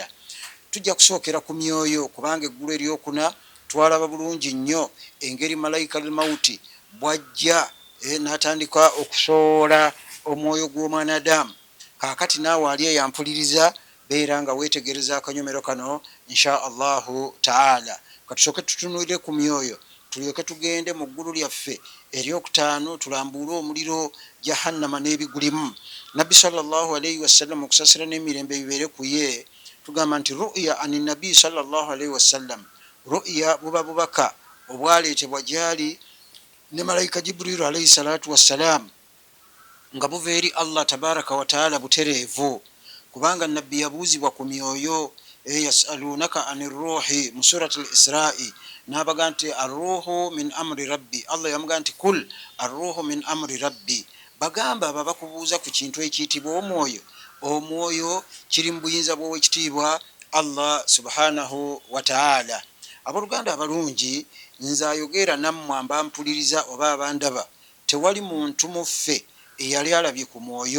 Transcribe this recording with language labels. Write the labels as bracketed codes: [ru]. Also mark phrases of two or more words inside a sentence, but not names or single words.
[lg] Tujja kusookera ku myoyo kubanga eggulu eryokuna twalaba bulungi nnyo engeri malayika al-mauti bwajja n'atandika okusoola omwoyo gw'omwanadamu. Kaakati naawe ali eyampuliriza beera nga weetegereza akanyomero kano [ar] إن شاء الله تعالى. [lg] Katusooke tutunulire ku myoyo tulyoke tugende mu ggulu lyaffe eryokutaano tulambuule omuliro jahannama n'ebigulimu. Nabbi [ar] صلى الله عليه وسلم [lg] okusasira n'emirembe bibeere ku ye tugamba nti ru'ya ani nabbi [ar] صلى الله عليه وسلم, [lg] ru'ya buba bubaka obwaleetebwa gyali ne malayika Jibrilu [ar] عليه الصلاة والسلام [lg] nga buva eri [ar] الله تبارك وتعالى [lg] butereevu, kubanga nabbi yabuuzibwa ku myoyo. [ar] يسألونك عن الروح [lg] mu surati al-Isra'i n'abaga nti [ar] الروح من أمر ربي. [lg] Allah yamuga nti [ar] قل الروح من أمر ربي, [lg] bagamba aba bakubuuza ku kintu ekiyitibwa omwoyo. Omwoyo kiri mu buyinza bw'owekitiibwa Allah [ar] سبحانه وتعالى. [lg] Abooluganda abalungi, nze ayogera nammwe ambampuliriza oba abandaba, tewali muntu muffe eyali alabye ku mwoyo.